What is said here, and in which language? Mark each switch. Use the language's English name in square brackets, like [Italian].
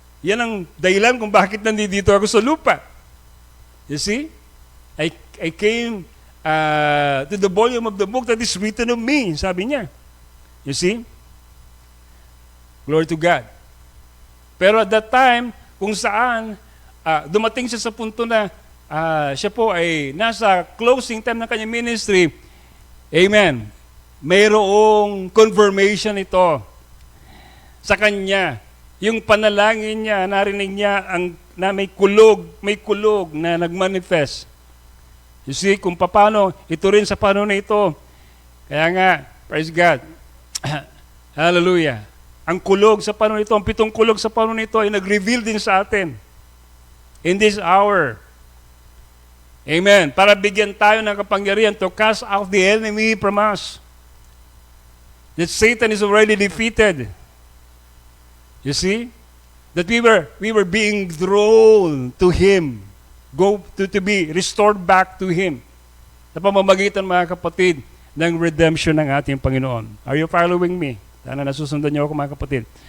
[Filipino] Yan ang dahilan kung bakit nandito ako sa lupa. [English] You see? I came to the volume of the book that is written of me, [Filipino] sabi niya. [English] You see? Glory to God. [Filipino] Pero [English] at that time, [Filipino] kung saan dumating siya sa punto na siya po ay nasa closing time ng kanyang ministry, amen, mayroong confirmation ito sa kanya. Yung panalangin niya, narinig niya na may kulog na nagmanifest. [English] You see, [Filipino] kung paano, ito rin sa panahon na ito. Kaya nga, praise God. Hallelujah. Ang kulog sa panahon ito, ang 7 kulog sa panahon ito ay nag-reveal din sa atin. [English] In this hour. Amen. [Filipino] Para bigyan tayo ng kapangyarihan [English] to cast out the enemy from us. That Satan is already defeated. You see? That we were being drawn to Him. Go to be restored back to Him. [Filipino] Sa pamamagitan, mga kapatid, ng redemption ng ating Panginoon. [English] Are you following me? [Filipino] Sana nasusundan niyo ako, mga kapatid.